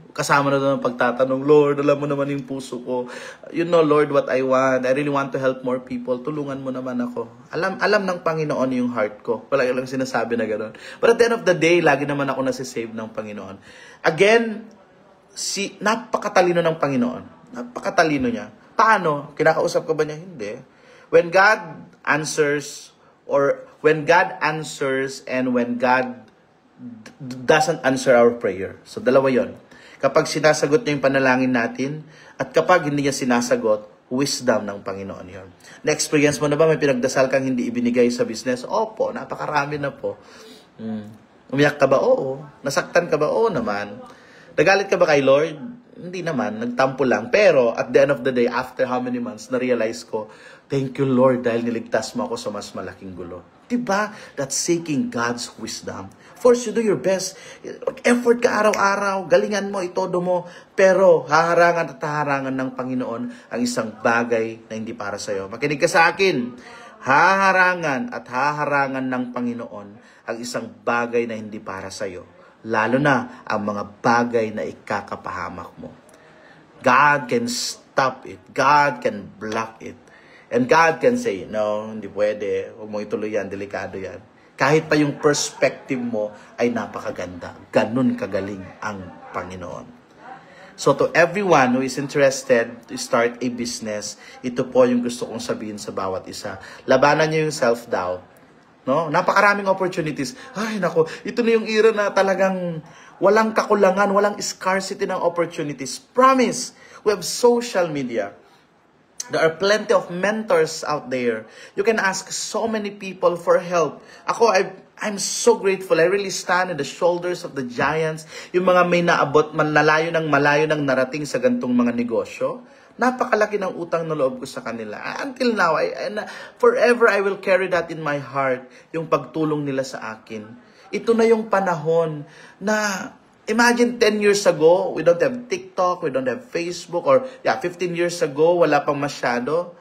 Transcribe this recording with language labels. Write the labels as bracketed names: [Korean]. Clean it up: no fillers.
[Filipino] Kasama na doon ang pagtatanong, Lord, alam mo naman yung puso ko. [English] You know, Lord, what I want. I really want to help more people. [Filipino] Tulungan mo naman ako. Alam ng Panginoon yung heart ko. Wala lang sinasabi na gano'n. [English] But at the end of the day, [Filipino] lagi naman ako nasisave ng Panginoon. Again, napakatalino ng Panginoon. Napakatalino niya. Paano? Kinakausap ko ba niya? Hindi. [English] When God answers, or when God answers and when God doesn't answer our prayer. [Filipino] So, dalawa yon. Kapag sinasagot niya yung panalangin natin, at kapag hindi niya sinasagot, wisdom ng Panginoon yon. Na-experience mo na ba may pinagdasal kang hindi ibinigay sa business? Opo, napakarami na po. Umiyak ka ba? Oo. Nasaktan ka ba? Oo naman. Nagalit ka ba kay Lord? Hindi naman. Nagtampo lang. Pero [English] at the end of the day, after how many months, [Filipino] na-realize ko, [English] thank you Lord [Filipino] dahil niligtas mo ako sa mas malaking gulo. Diba? [English] That's seeking God's wisdom. First, you do your best. [Filipino] Effort ka araw-araw. Galingan mo, itodo mo. Pero haharangan at haharangan ng Panginoon ang isang bagay na hindi para sa'yo. Makinig ka sa akin. Haharangan at haharangan ng Panginoon ang isang bagay na hindi para sa'yo. Lalo na ang mga bagay na ikakapahamak mo. [English] God can stop it. God can block it. And God can say, no, [Filipino] hindi pwede. Huwag mo ituloy yan, delikado yan. Kahit pa yung perspective mo ay napakaganda. Ganun kagaling ang Panginoon. [English] So to everyone who is interested to start a business, [Filipino] ito po yung gusto kong sabihin sa bawat isa. Labanan niyo yung self-doubt. No? Napakaraming opportunities. Ay, nako, ito na yung era na talagang walang kakulangan, walang scarcity ng opportunities. [English] Promise, we have social media. There are plenty of mentors out there. You can ask so many people for help. Ako, I'm so grateful. I really stand on the shoulders of the giants. [Filipino] Yung mga may naabot, malayo ng narating sa gantong mga negosyo. Napakalaki ng utang na loob ko sa kanila. [English] Until now, forever I will carry that in my heart. [Filipino] Yung pagtulong nila sa akin. Ito na yung panahon na [English] imagine 10 years ago, we don't have TikTok, we don't have Facebook, or 15 years ago, [Filipino] wala pang masyado.